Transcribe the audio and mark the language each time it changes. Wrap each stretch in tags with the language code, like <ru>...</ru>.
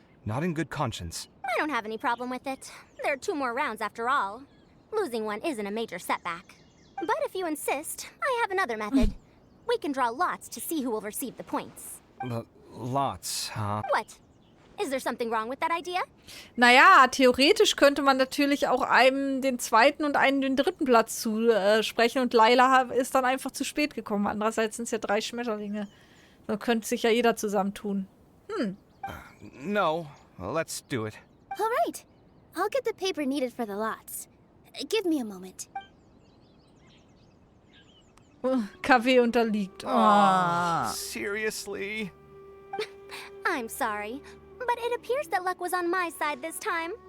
<en>Not in good conscience. I don't have any problem with it. There are 2 more rounds after all. Losing one isn't a major setback. But if you insist, I have another method. We can draw lots to see who will receive the points. Lots, huh? What? Is there something wrong with that idea?</en> <de>Naja, theoretisch könnte man natürlich auch einem den zweiten und einem den dritten Platz zusprechen und Layla ist dann einfach zu spät gekommen. Andererseits sind es ja 3 Schmetterlinge. Da könnte sich ja jeder zusammentun.</de> <en>No, let's do it. All right. I'll get the paper needed for the lots. Give me a moment.</en> <de>Kaveh unterliegt.</de> <en>Oh, seriously? I'm sorry, but it appears that luck was on my side this time.</en>